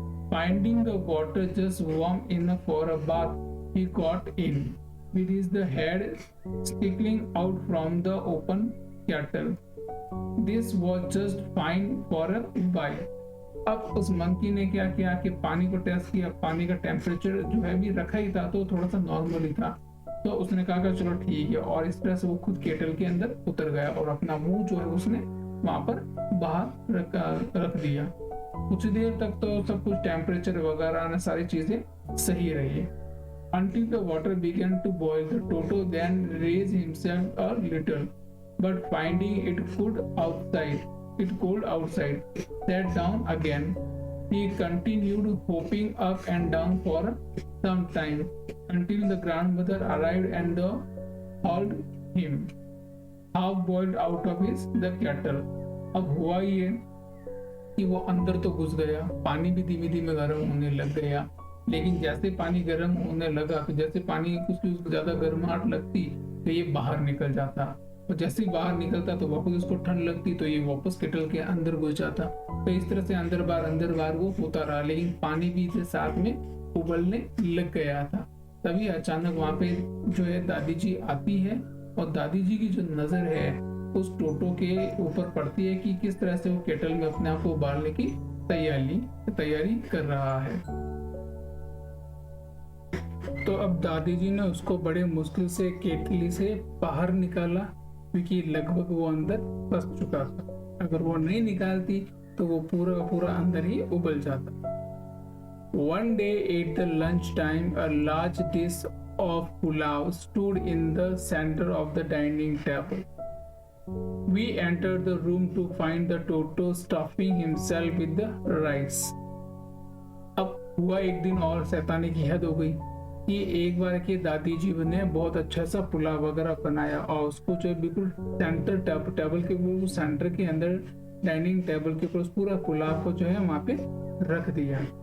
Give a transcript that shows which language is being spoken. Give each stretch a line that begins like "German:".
English: Finding the water just warm enough for a bath, he got in, with his head sticking out from the open kettle. This was just fine for a while.
Hindi: अब उस monkey ने क्या किया कि पानी को test किया, पानी का टेम्परेचर जो है भी रखा ही था तो थोड़ा सा नॉर्मल ही था, तो उसने कहा कि चलो ठीक है, और इस तरह से वो खुद केटल के अंदर उतर गया और अपना मुंह जो है उसने वहां पर बाहर रख दिया। कुछ देर तक तो सब कुछ टेम्परेचर वगैरह सारी चीजें सही रही।
English: Until the water began to boil, the Toto then raised himself a little, but finding it cold outside, sat down again. He continued hopping up and down for some time until the grandmother arrived and hauled him half boiled out of the kettle.
Hindi: अब हुआ ये कि वो अंदर तो घुस गया, पानी भी धीमे धीमे गर्म होने लग गया, लेकिन जैसे पानी गर्म होने लगा तो जैसे पानी उसको ज्यादा गर्माहट लगती तो ये बाहर निकल जाता, और जैसे ही बाहर निकलता तो वापस उसको ठंड लगती तो ये वापस केटल के अंदर घुस जाता। तो इस तरह से अंदर बार वो होता रहा, लेकिन पानी भी इसे साथ में उबलने लग गया था। तभी अचानक वहां पे जो है दादी जी आती है, और दादी जी की जो नजर है उस टोटो के ऊपर पड़ती है कि किस तरह से वो केटल में अपने आप को उबालने की तैयारी कर रहा है। तो अब दादी जी ने उसको बड़े मुश्किल से केटली से बाहर निकाला, क्योंकि लगभग वो अंदर फंस चुका था। अगर वो नहीं निकालती तो वो पूरा का पूरा अंदर ही उबल जाता।
English: One day at the lunch time, a large dish of pulao stood in the center of the dining table. We entered the room to find the Toto stuffing himself with the rice.
Hindi: अब हुआ एक दिन और शैतानी की हद हो गई कि एक बार के दादी जी ने बहुत अच्छा सा पुलाव वगैरह बनाया और उसको जो बिल्कुल सेंटर टेबल के बिल्कुल सेंटर के अंदर डाइनिंग टेबल के ऊपर पूरा पुलाव को जो है वहां पे रख दिया।